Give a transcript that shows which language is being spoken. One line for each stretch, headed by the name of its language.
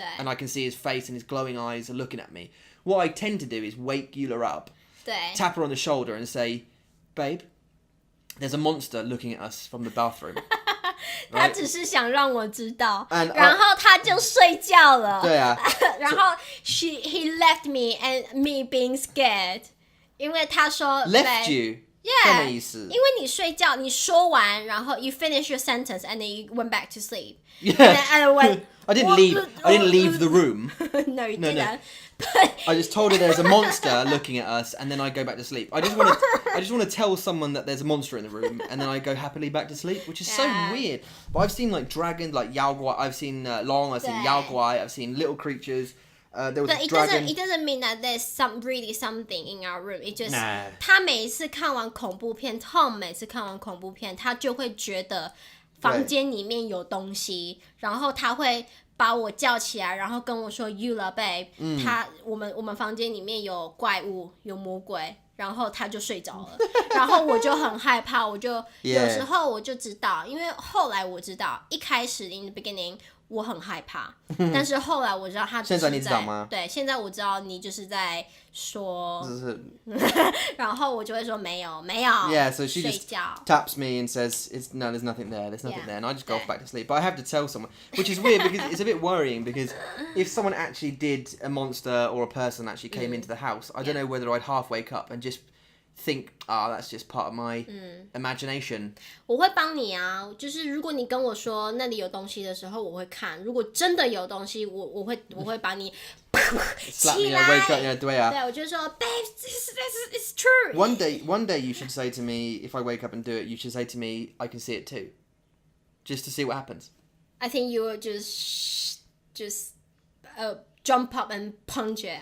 English: And I can see his face and his glowing eyes are looking at me. What I tend to do is wake Eula up, tap her on the shoulder and say, Babe, there's a monster looking at us from the bathroom.
Chinese: 他只是想让我知道，然后他就睡觉了。对啊。然后
English: he left me and me being scared，
Chinese: 因为他说
English: left you。 Yeah，
Chinese: 什么意思？因为你睡觉，你说完，然后
English: you finish your sentence and then you went back to sleep. Yeah. And I went. I didn't leave the room. No, you didn't. No. I just told her there's a monster looking at us, and then I go back to sleep. I just want to tell someone that there's a monster in the room, and then I go happily back to sleep, which is so weird. But I've seen like dragons, like Yao Guai. I've seen Long. I've seen Yao Guai. I've seen little creatures. There was a dragon. It doesn't mean that there's really something in our room. It just
Chinese: 他每一次看完恐怖片 Tom 每次看完恐怖片，他就会觉得房间里面有东西，然后他会把我叫起来，然后跟我说 Eula babe，我们房间里面有怪物，有魔鬼。然后他就睡着了，然后我就很害怕，我就有时候我就知道，因为后来我知道，一开始
English: in the beginning
Chinese: 我很害怕，但是后来我知道他只是现在你知道吗？对，现在我知道你就是在说，然后我就会说没有。
English: Yeah, so she
Chinese: 睡
English: just
Chinese: 觉。
English: taps me and says, "No, there's nothing there. There's nothing there," and I just go off back to sleep. But I have to tell someone, which is weird because it's a bit worrying because if someone actually did a monster or a person actually came into the house, I don't know whether I'd half wake up and just think, that's just part of my imagination.
Chinese: 我会帮你啊，就是如果你跟我说那里有东西的时候，我会看。如果真的有东西，我会把你
English: Slap
Chinese: 来。
English: I wake up, yeah,
Chinese: 对啊。对，我就说
English: ，Babe, this is true. One day you should say to me, if I wake up and do it, you should say to me, I can see it too, just to see what happens. I think you will just jump up and punch it.